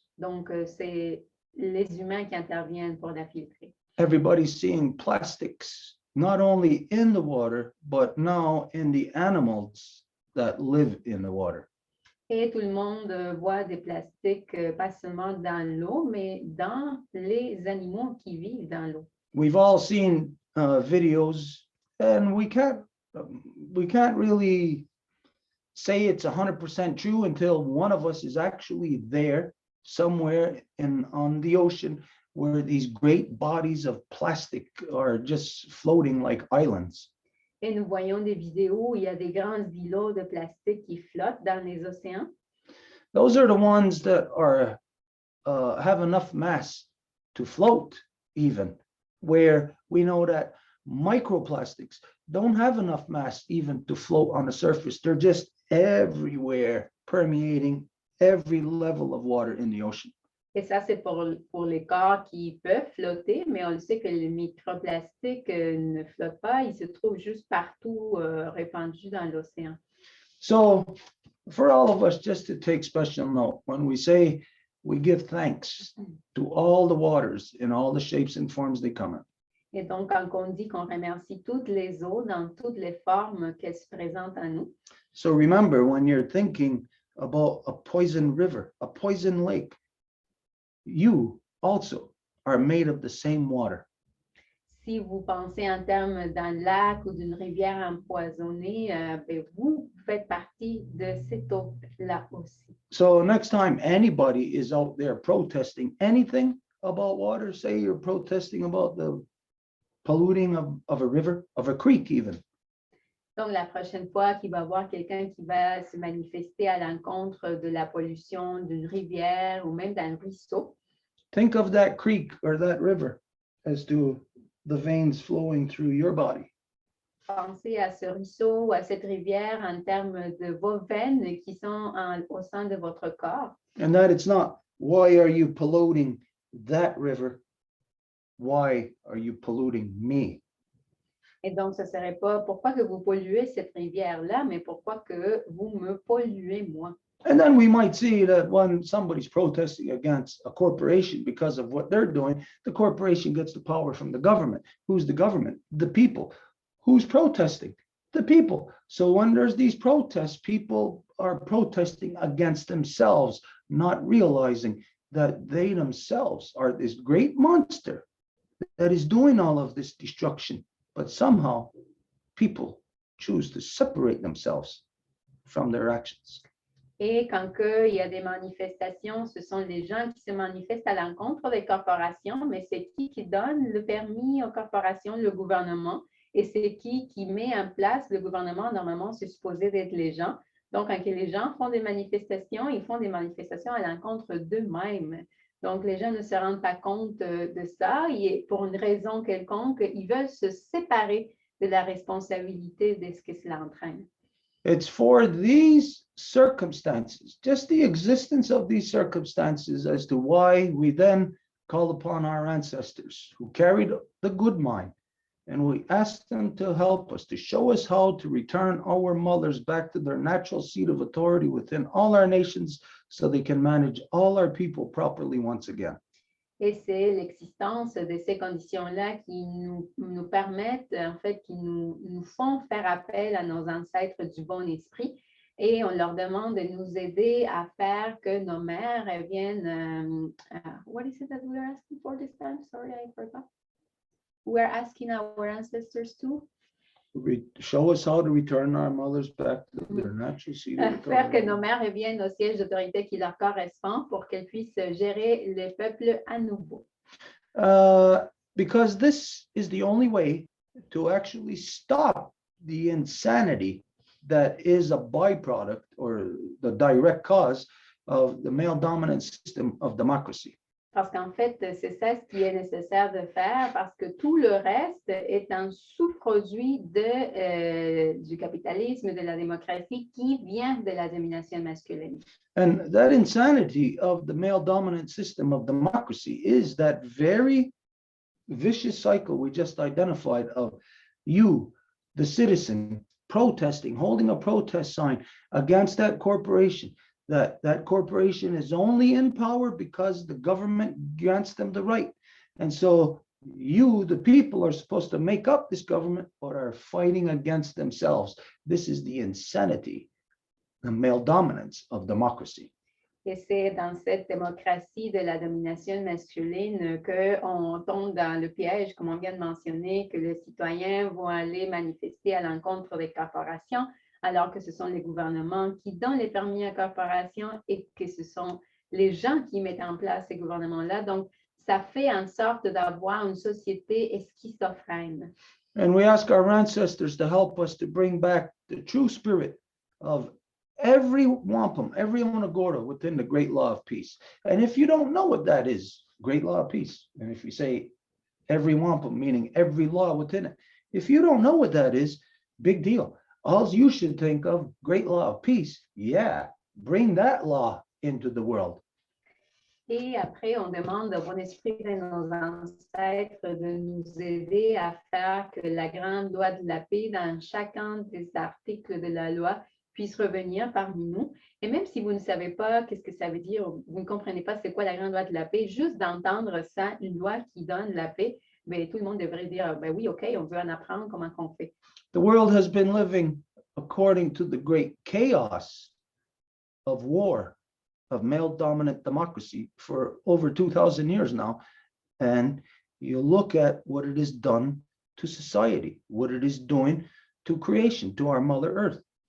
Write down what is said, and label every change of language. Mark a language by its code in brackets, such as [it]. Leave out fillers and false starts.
[fr] Donc, c'est les humains qui interviennent pour la filtrer. [en] Everybody's seeing plastics, not only in the water, but now in the animals that live in the water. [fr] Et tout le monde voit des plastiques, pas seulement dans l'eau, mais dans les animaux qui vivent dans l'eau. [en] We've all seen videos, and we can't really say it's 100% true until one of us is actually there somewhere on the ocean where these great bodies of plastic are just floating like islands. [fr] Et nous voyons des vidéos où il y a des grands îlots de plastique qui flottent dans les océans. [en] Those are the ones that are have enough mass to float, even where we know that microplastics don't have enough mass even to float on the surface. They're just everywhere, permeating every level of water in the ocean. [fr] Et ça, c'est pour les corps qui peuvent flotter, mais on le sait que les microplastiques ne flottent pas, ils se trouvent juste partout répandus dans l'océan. [en] So for all of us, just to take special note, when we say we give thanks to all the waters in all the shapes and forms they come in. [fr] Et donc, quand on dit qu'on remercie toutes les eaux dans toutes les formes qu'elles se présentent à nous. [en] So remember, when you're thinking about a poison river, a poison lake, you also are made of the same water. [fr] Si vous pensez en termes d'un lac ou d'une rivière empoisonnée, ben vous faites partie de cette eau-là aussi. [en] So next time anybody is out there protesting anything about water, say you're protesting about the polluting of a river, of a creek even. [fr] Donc, la prochaine fois qu'il va y avoir quelqu'un qui va se manifester à l'encontre de la pollution d'une rivière ou même d'un ruisseau, [en] think of that creek or that river as to the veins flowing through your body. [fr] pensez à ce ruisseau ou à cette rivière en termes de vos veines qui sont au sein de votre corps. [en] And that it's not, why are you polluting that river? Why are you polluting me? [fr] Et donc, ce ne serait pas pourquoi que vous polluez cette rivière-là, mais pourquoi que vous me polluez moi. [en] And then we might see that when somebody's protesting against a corporation because of what they're doing, the corporation gets the power from the government. Who's the government? The people. Who's protesting? The people. So when there's these protests, people are protesting against themselves, not realizing that they themselves are this great monster that is doing all of this destruction. But somehow people choose to separate themselves from their actions. [fr] Et quand il y a des manifestations, ce sont les gens qui se manifestent à l'encontre des corporations, mais c'est qui donne le permis aux corporations? Le gouvernement. Et c'est qui met en place le gouvernement? Normalement, c'est supposé d'être les gens. Donc, quand les gens font des manifestations, ils font des manifestations à l'encontre d'eux-mêmes. Donc, les gens ne se rendent pas compte de ça et pour une raison quelconque, ils veulent se séparer de la responsabilité de ce que cela entraîne. [en] It's for these circumstances, just the existence of these circumstances as to why we then call upon our ancestors who carried the good mind, and we ask them to help us, to show us how to return our mothers back to their natural seat of authority within all our nations so they can manage all our people properly once again. [fr] Et c'est l'existence de ces conditions-là qui nous permettent, en fait, qui nous font faire appel à nos ancêtres du bon esprit et on leur demande de nous aider à faire que nos mères viennent. [en] What is it that we're asking for this time? Sorry, I forgot. We're asking our ancestors to Show us how to return our mothers back to their natural seat of authority. [fr] faire que nos mères reviennent au siège d'autorité qui leur correspond pour qu'elles puissent gérer le peuple à nouveau. [en] Because this is the only way to actually stop the insanity that is a byproduct or the direct cause of the male dominant system of democracy. [fr] Parce qu'en fait, c'est ça ce qui est nécessaire de faire parce que tout le reste est un sous-produit du capitalisme, de la démocratie qui vient de la domination masculine. [en] And that insanity of the male dominant system of democracy is that very vicious cycle we just identified of you, the citizen, protesting, holding a protest sign against that corporation. That corporation is only in power because the government grants them the right. And so you, the people, are supposed to make up this government, but are fighting against themselves. This is the insanity the male dominance of democracy. [fr] Et c'est dans cette démocratie de la domination masculine qu'on tombe dans le piège, comme on vient de mentionner, que les citoyens vont aller manifester à l'encontre des corporations, alors que ce sont les gouvernements qui donnent les permis aux corporations et que ce sont les gens qui mettent en place ces gouvernements-là. Donc, ça fait en sorte d'avoir une société schizophrène. [en] And we ask our ancestors to help us to bring back the true spirit of every wampum, every onagora within the great law of peace. And if you don't know what that is, great law of peace, and if you say every wampum, meaning every law within it, if you don't know what that is, big deal. All you should think of, great law of peace, yeah, bring that law into the world. [fr] Et après, on demande au bon esprit de nos ancêtres de nous aider à faire que la grande loi de la paix dans chacun des articles de la loi puisse revenir parmi nous. Et même si vous ne savez pas qu'est-ce que ça veut dire, vous ne comprenez pas c'est quoi la grande loi de la paix, juste d'entendre ça, une loi qui donne la paix, bien, tout le monde devrait dire, ben oui, OK, on veut en apprendre comment on fait. [en] The world has been living according to the great chaos of war, of male-dominant democracy for over 2,000 years now. And you look at what it has done to society, what it is doing to creation, to our Mother Earth.